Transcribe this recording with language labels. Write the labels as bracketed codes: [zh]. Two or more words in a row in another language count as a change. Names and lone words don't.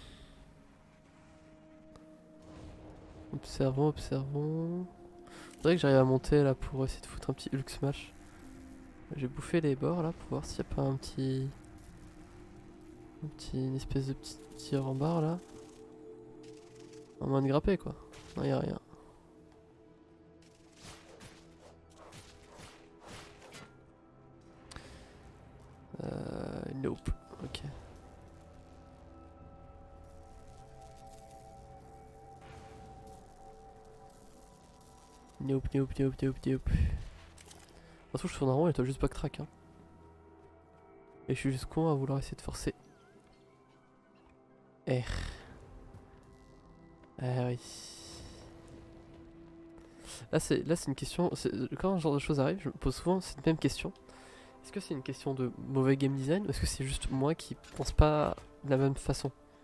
[fr] Observons, observons. Faudrait que j'arrive à monter là pour essayer de foutre un petit Hulk smash. J'ai bouffé les bords là pour voir s'il n'y a pas un petit... Une espèce de petit tir en barre là. En moins de grapper quoi. Non, y'a rien. [en] Nope. Ok. Nope, nope, nope, nope, nope. [fr] De toute façon, je tourne en rond et toi juste backtrack. Hein. Et je suis juste con à vouloir essayer de forcer. R. Ah oui. Là, c'est une question. Quand ce genre de choses arrive, je me pose souvent cette même question. Est-ce que c'est une question de mauvais [en] game design [fr] ou est-ce que c'est juste moi qui pense pas de la même façon?